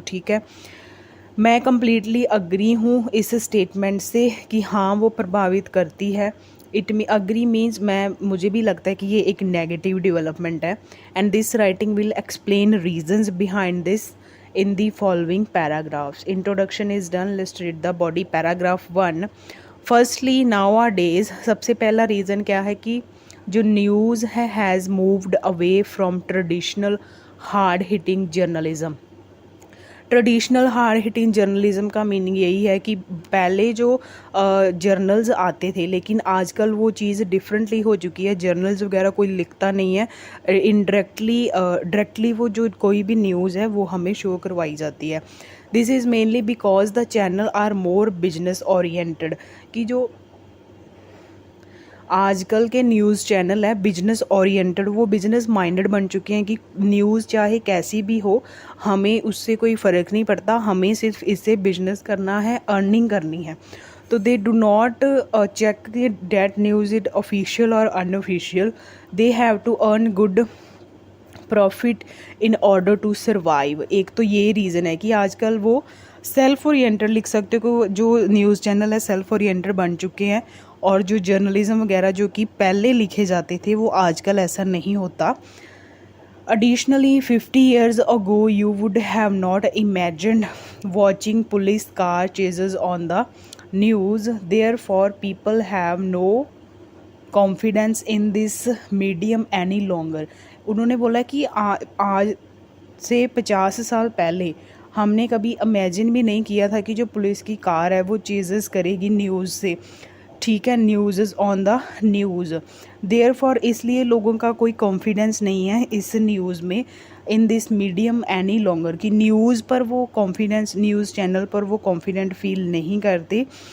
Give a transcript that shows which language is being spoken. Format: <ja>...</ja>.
<hi>ठीक है, मैं कम्प्लीटली अग्री हूँ इस स्टेटमेंट से कि हाँ वो प्रभावित करती है. अग्री मीन्स मुझे भी लगता है कि ये एक नेगेटिव डेवलपमेंट है.</hi> <en>And this writing will explain reasons behind this in the following paragraphs. Introduction is done. Let's read the body. Paragraph 1. Firstly, nowadays</en> <hi>सबसे पहला रीज़न क्या है कि जो न्यूज़ है</hi> <en>has moved away from traditional hard hitting journalism.</en> <hi>Traditional hard hitting journalism का meaning यही है कि पहले जो जर्नल्स आते थे, लेकिन आजकल वो चीज़ डिफरेंटली हो चुकी है। जर्नल्स वगैरह कोई लिखता नहीं है, डायरेक्टली वो जो कोई भी न्यूज़ है वो हमें शो करवाई जाती है।</hi> <en>this is mainly because the channel are more business oriented,</en> <hi>कि जो आजकल के न्यूज़ चैनल है बिजनेस ओरिएंटेड, वो बिजनेस माइंडेड बन चुके हैं कि न्यूज़ चाहे कैसी भी हो हमें उससे कोई फ़र्क नहीं पड़ता, हमें सिर्फ इससे बिजनेस करना है, अर्निंग करनी है।</hi> <en>तो they do not check that news it official और unofficial, they have to earn good profit in order to survive.</en> <hi>एक तो ये रीज़न है कि आजकल वो सेल्फ ओरिएंटेड लिख सकते हो, जो न्यूज़ चैनल है सेल्फ ओरिएंटेड बन चुके हैं, और जो जर्नलिज्म वगैरह जो कि पहले लिखे जाते थे वो आजकल ऐसा नहीं होता।</hi> <en>Additionally, 50 years ago you would have not imagined watching police car chases on the news. Therefore, people have no confidence in this medium any longer.</en> <hi>उन्होंने बोला कि आज से 50 साल पहले हमने कभी इमेजिन भी नहीं किया था कि जो पुलिस की कार है वो चेजेस करेगी न्यूज़ से, ठीक है,</hi> <en>News is on the news.</en> <hi>Therefore इसलिए लोगों का कोई कॉन्फिडेंस नहीं है इस न्यूज़ में,</hi> <en>in this medium any longer,</en> <hi>कि न्यूज़ पर वो कॉन्फिडेंस, न्यूज़ चैनल पर वो कॉन्फिडेंट फील नहीं करते।</hi>